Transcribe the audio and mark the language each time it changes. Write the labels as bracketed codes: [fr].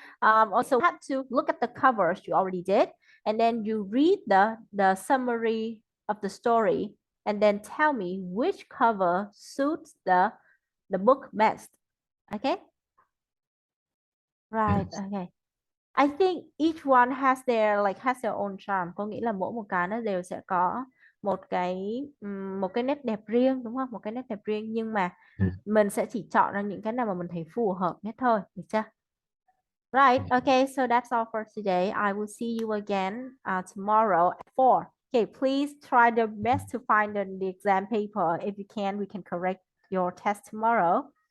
[en] Also, you have to look at the covers you already did, and then you read the summary of the story, and then tell me which cover suits the book best. Okay, right. Yes. Okay. I think each one has their own charm. [vi] Có nghĩa là mỗi một cái nó đều sẽ có một cái nét đẹp riêng đúng không? Một cái nét đẹp riêng nhưng mà [en] Yes. [vi] mình sẽ chỉ chọn ra những cái nào mà mình thấy phù hợp nhất thôi, được chưa? [en] Right. Yes. Okay, so that's all for today. I will see you again tomorrow at 4. Okay, please try your best to find the exam paper. If you can, we can correct your test tomorrow.